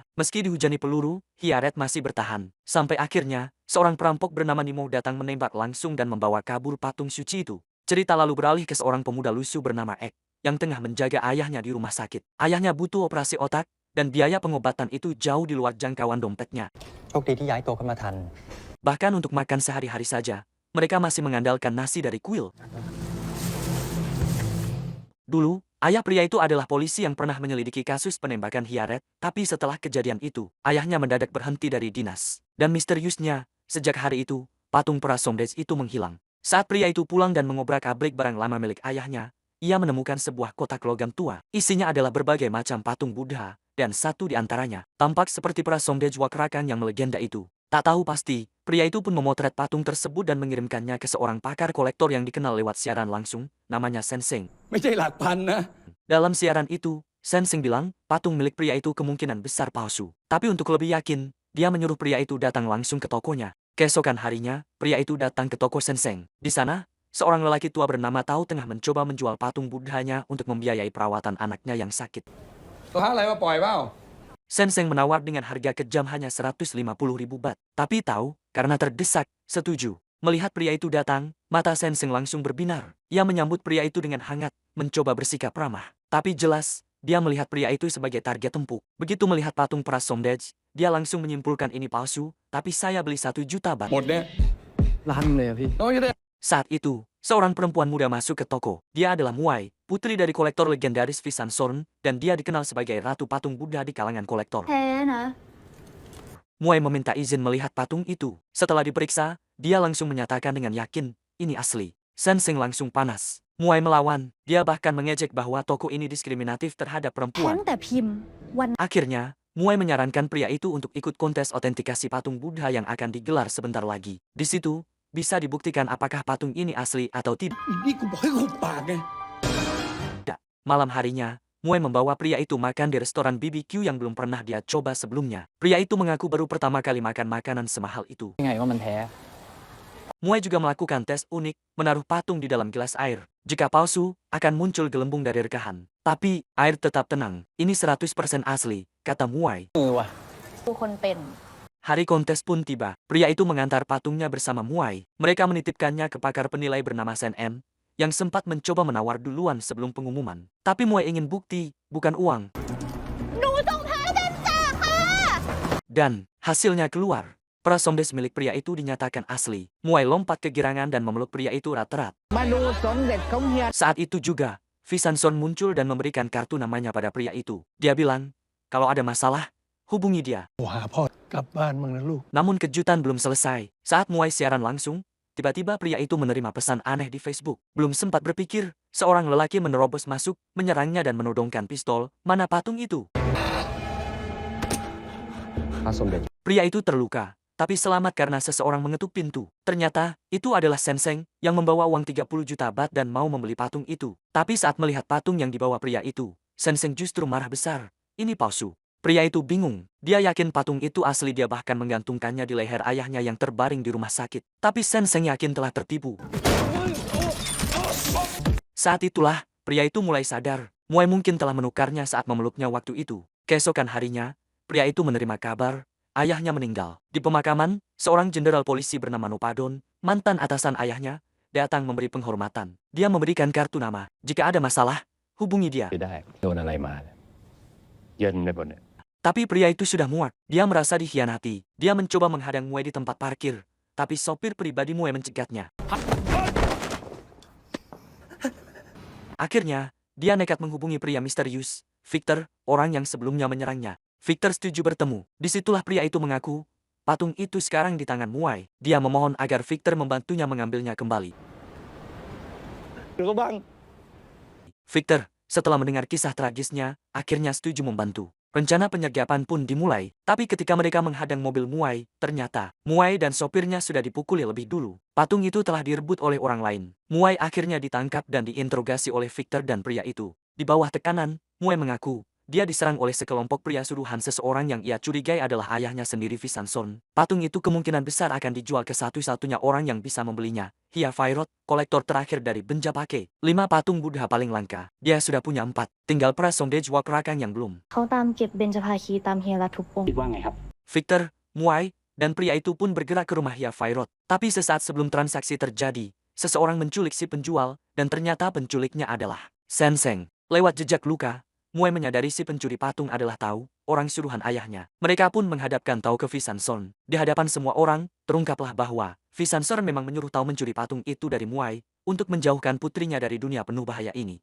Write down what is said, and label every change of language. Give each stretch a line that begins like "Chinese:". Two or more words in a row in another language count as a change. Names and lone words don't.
Indonesian: Meski dihujani peluru, Hyaret masih bertahan. Sampai akhirnya, seorang perampok bernama Nimo datang menembak langsung dan membawa kabur patung suci itu. Cerita lalu beralih ke seorang pemuda lusuh bernama Ek, yang tengah menjaga ayahnya di rumah sakit. Ayahnya butuh operasi otak, dan biaya pengobatan itu jauh di luar jangkauan dompetnya.
Thai: โชคดีที่ย้ายตัวขึ้นมาทัน
Indonesian: Bahkan untuk makan sehari-hari saja, mereka masih mengandalkan nasi dari kuil. Dulu, ayah pria itu adalah polisi yang pernah menyelidiki kasus penembakan Hyaret, tapi setelah kejadian itu, ayahnya mendadak berhenti dari dinas. Dan misteriusnya, sejak hari itu, patung Prasomdej itu menghilang. Saat pria itu pulang dan mengobrak-abrik barang lama milik ayahnya, ia menemukan sebuah kotak logam tua. Isinya adalah berbagai macam patung Buddha, dan satu di antaranya tampak seperti Prasomdej Wakrakang yang melegenda itu. Tak tahu pasti, pria itu pun memotret patung tersebut dan mengirimkannya ke seorang pakar kolektor yang dikenal lewat siaran langsung, namanya Senseng.
Thai: ไม่ใช่หลักพันนะ
Indonesian: Dalam siaran itu, Senseng bilang, patung milik pria itu kemungkinan besar palsu. Tapi untuk lebih yakin, dia menyuruh pria itu datang langsung ke tokonya. Keesokan harinya, pria itu datang ke toko Senseng. Di sana, seorang lelaki tua bernama Tao tengah mencoba menjual patung Buddhanya untuk membiayai perawatan anaknya yang sakit.
Thai: ตัวหาอะไรมาปล่อยเปล่า
Indonesian: Senseng menawar dengan harga kejam hanya 150.000 bat. Tapi Tao, karena terdesak, setuju. Melihat pria itu datang, mata Senseng langsung berbinar. Ia menyambut pria itu dengan hangat, mencoba bersikap ramah. Tapi jelas, dia melihat pria itu sebagai target empuk. Begitu melihat patung Prasomdej, dia langsung menyimpulkan ini palsu, tapi saya beli 1 juta bat.
Thai: หมดเนี่ย ล้านเลยอะพี่ น้องจะได้
Indonesian: Saat itu, seorang perempuan muda masuk ke toko. Dia adalah Muai, putri dari kolektor legendaris Visan Sorn, dan dia dikenal sebagai Ratu Patung Buddha di kalangan kolektor.
Thai: แท้นะ
Indonesian: Muai meminta izin melihat patung itu. Setelah diperiksa, dia langsung menyatakan dengan yakin, ini asli. Senseng langsung panas. Muai melawan, dia bahkan mengejek bahwa toko ini diskriminatif terhadap
Thai: แท้
Indonesian: perempuan.
Thai: งแต่พิมพ์วัน
Indonesian: Akhirnya, Muai menyarankan pria itu untuk ikut kontes otentikasi patung Buddha yang akan digelar sebentar lagi. Di situ, bisa dibuktikan apakah patung ini asli atau tidak.
Thai: นี่กูบอกให้หุบปากไง
Indonesian: Malam harinya, Muai membawa pria itu makan di restoran BBQ yang belum pernah dia coba sebelumnya. Pria itu mengaku baru pertama kali makan makanan semahal itu.
Thai: ยังไงว่ามันแท้
Indonesian: Muai juga melakukan tes unik, menaruh patung di dalam gelas air. Jika palsu, akan muncul gelembung dari rekahan. Tapi, air tetap tenang. Ini 100% asli, kata Muai.
Thai: มือว่ะ ดูคนเป็น
Indonesian: Hari kontes pun tiba. Pria itu mengantar patungnya bersama Muai. Mereka menitipkannya ke pakar penilai bernama Sen M, yang sempat mencoba menawar duluan sebelum pengumuman. Tapi Muai ingin bukti, bukan uang.
Thai: หนูส่งท้ายเป็นจ่าค่ะ
Indonesian: Dan, hasilnya keluar. Prasomdej milik pria itu dinyatakan asli. Muai lompat kegirangan dan memeluk pria itu erat-erat.
Thai: มาดูสมเด็จของเฮีย
Indonesian: Saat itu juga, Visan Son muncul dan memberikan kartu namanya pada pria itu. Dia bilang, kalau ada masalah, hubungi dia.
Thai: โทรหาพ่อกลับบ้านบ้างนะลูก
Indonesian: Namun kejutan belum selesai. Saat Muai siaran langsung, tiba-tiba pria itu menerima pesan aneh di Facebook. Belum sempat berpikir, seorang lelaki menerobos masuk, menyerangnya dan menodongkan pistol. Mana patung itu?
Thai: พระสมเด็จ
Indonesian: Pria itu terluka, tapi selamat karena seseorang mengetuk pintu. Ternyata, itu adalah Senseng yang membawa uang 30 juta bat dan mau membeli patung itu. Tapi saat melihat patung yang dibawa pria itu, Senseng justru marah besar. Ini palsu. Pria itu bingung. Dia yakin patung itu asli, dia bahkan menggantungkannya di leher ayahnya yang terbaring di rumah sakit. Tapi Senseng yakin telah tertipu. Saat itulah, pria itu mulai sadar. Muai mungkin telah menukarnya saat memeluknya waktu itu. Keesokan harinya, pria itu menerima kabar, ayahnya meninggal. Di pemakaman, seorang jenderal polisi bernama Nopadon, mantan atasan ayahnya, datang memberi penghormatan. Dia memberikan kartu nama. Jika ada masalah, hubungi dia.
Thai: คือได้โดนอะไรมาเนี่ยเยินไปหมดเนี่ย
Indonesian: Tapi pria itu sudah muak. Dia merasa dikhianati. Dia mencoba menghadang Muai di tempat parkir. Tapi sopir pribadi Muai mencegatnya. Akhirnya, dia nekat menghubungi pria misterius, Victor, orang yang sebelumnya menyerangnya. Victor setuju bertemu. Disitulah pria itu mengaku, patung itu sekarang di tangan Muai. Dia memohon agar Victor membantunya mengambilnya kembali.
Thai: หรือก็บ้าง
Indonesian: Victor, setelah mendengar kisah tragisnya, akhirnya setuju membantu. Rencana penyergapan pun dimulai, tapi ketika mereka menghadang mobil Muai, ternyata Muai dan sopirnya sudah dipukuli lebih dulu. Patung itu telah direbut oleh orang lain. Muai akhirnya ditangkap dan diinterogasi oleh Victor dan pria itu. Di bawah tekanan, Muai mengaku, dia diserang oleh sekelompok pria suruhan seseorang yang ia curigai adalah ayahnya sendiri Visanson. Patung itu kemungkinan besar akan dijual ke satu-satunya orang yang bisa membelinya, Hia Fairot, kolektor terakhir dari Benjapake. 5 patung Buddha paling langka. Dia sudah punya 4, tinggal Prasomdej Wakrakang yang belum.
Thai: เขาตามเก็บเบญจภาคีตามเฮียรัฐทุกองค์
Indonesian: Victor, Muai, dan pria itu pun bergerak ke rumah Hia Fairot. Tapi sesaat sebelum transaksi terjadi, seseorang menculik si penjual, dan ternyata penculiknya adalah Senseng. Lewat jejak luka, Muai menyadari si pencuri patung adalah Tau, orang suruhan ayahnya. Mereka pun menghadapkan Tau ke Visanson. Di hadapan semua orang, terungkaplah bahwa Visanson memang menyuruh Tau mencuri patung itu dari Muai untuk menjauhkan putrinya dari dunia penuh bahaya ini.